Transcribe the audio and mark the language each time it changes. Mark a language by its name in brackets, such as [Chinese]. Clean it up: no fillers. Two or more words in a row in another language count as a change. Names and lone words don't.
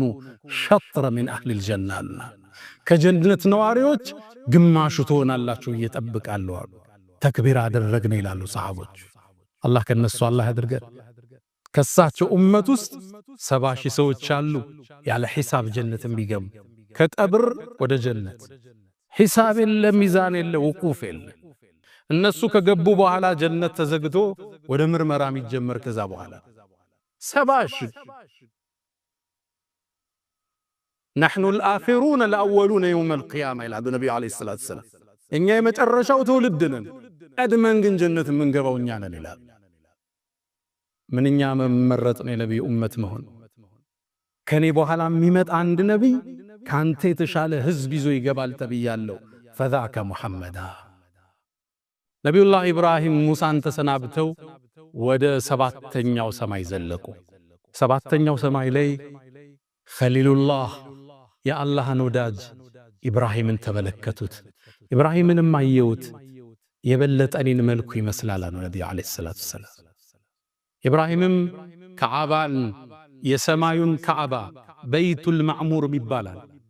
[Arabic] شطر من أهل الجنة [Amharic] ከጀነት ነዋሪዎች ግማሹ ትሆናላችሁ እየጠብቃለሁ አሉ። ተክቢር አደረግን ይላሉ ሰሃቦች። አላህ ከነሱ አላህ ያድርገን። ከሳቸው ኡመት ውስጥ 70,000 ሰዎች አሉ ያለ ሒሳብ ጀነትን ቢገቡ ከቀብር ወደ ጀነት። ሒሳብ የለ፣ ሚዛን የለ፣ ውቁፍ የለ። እነሱ ከገቡ በኋላ ጀነት ተዘግቶ ወደ ምርመራ የሚጀመር ከዛ በኋላ 70,000 [Arabic] نحن الآخرون الأولون يوم القيامة إلى النبي عليه الصلاة والسلام [Amharic] እኛ የመጨረሻው ትውልድ ነን ቀድመን ግን ጀነት የምንገባው እኛ ነን ይላል። ምንኛ መመረጥ ነው የነብዩ ኡመት መሆን። ከኔ በኋላ የሚመጣ አንድ ነብይ ካንተ የተሻለ ህዝብ ይዞ ይገባል ተብያለሁ። [Arabic] فذاك محمد [Amharic] ነብዩላህ ኢብራሂም ሙሳን ተሰናብተው ወደ ሰባተኛው ሰማይ ዘለቁ። ሰባተኛው ሰማይ ላይ ኸሊሉላህ የአላህን ወዳጅ ኢብራሂምን ተመለከቱት። ኢብራሂምንም አየውት የበለጠ እኔን መልኩ ይመስላል አሉ ነብዩ [Arabic] عليه الصلاة السلام። [Amharic] ኢብራሂምም ከዓባን የሰማዩን ከዓባ በይቱል ማዕሙር ይባላል